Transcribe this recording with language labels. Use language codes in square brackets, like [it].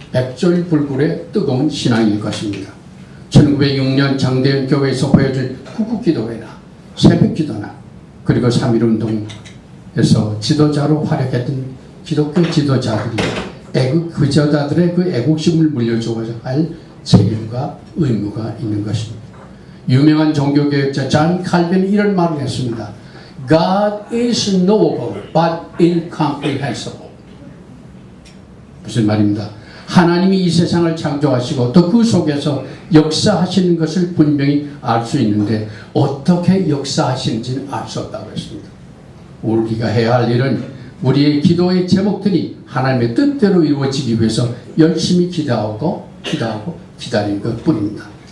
[ko] 백졸불굴의 뜨거운 신앙일 것입니다. 1906년 장대현 교회에서 보여준 구국기도회나 새벽기도나 그리고 3.1운동에서 지도자로 활약했던 기독교 지도자들이 그저자들의 그 애국심을 물려줘야 할 책임과 의무가 있는 것입니다. 유명한 종교개혁자 존 칼빈이 이런 말을 했습니다. [en] God is knowable but incomprehensible. [ko] 무슨 말입니다? 하나님이 이 세상을 창조하시고 또 그 속에서 역사하시는 것을 분명히 알 수 있는데 어떻게 역사하시는지는 알 수 없다고 했습니다. 우리가 해야 할 일은 우리의 기도의 제목들이 하나님의 뜻대로 이루어지기 위해서 열심히 기도하고 기다리는 것뿐입니다.